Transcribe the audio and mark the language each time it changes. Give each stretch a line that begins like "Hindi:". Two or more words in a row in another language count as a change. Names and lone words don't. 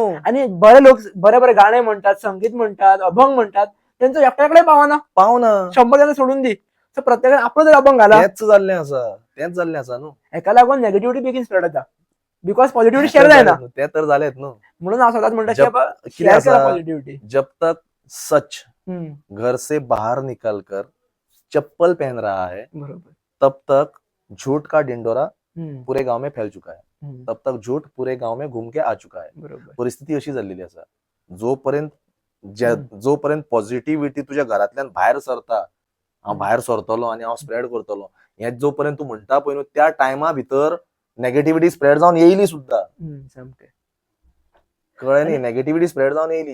Marathi: आणि बरे लोक बरे बरे गाणे म्हणतात, संगीत म्हणतात, अभंग म्हणतात, त्यांचं एकट्याकडे पावना 100 जण सोडून दी.
Konkani: सो प्रत्येकान आपलो जर अभंग घाला, तेच जाल्लें आसा न्हू. एका लागून नेगेटिव्हिटी बेगीन स्प्रेड जाता,
English: because positivity share
Konkani: जायना. ते तर जालेत न्हू. म्हणून हांव सदांच म्हणटा की शेअर करा पॉझिटिव्हिटी.
Hindi: जब तक सच घर से बाहर निकल कर चप्पल पहन रहा है, तब तक झूठ का डिंडोरा पुरे गाव में फैल चुका है, तब तक झूठ पुरे गाव में घूम के आ चुका है.
Konkani: परिस्थिती अशी झालेली आसा, जोपर्यंत पॉझिटिव्हिटी तुझ्या घरातल्यान भायर सरता, हांव भायर सरतलो आनी हांव स्प्रेड करतलो, हे जोपर्यंत तू म्हणटा पळय न्हू, त्या टायमा भितर
English: negativity spread
Konkani: जावन येयली सुद्धा. कळ्ळें न्ही,
English: negativity spread
Konkani: जावन येयली.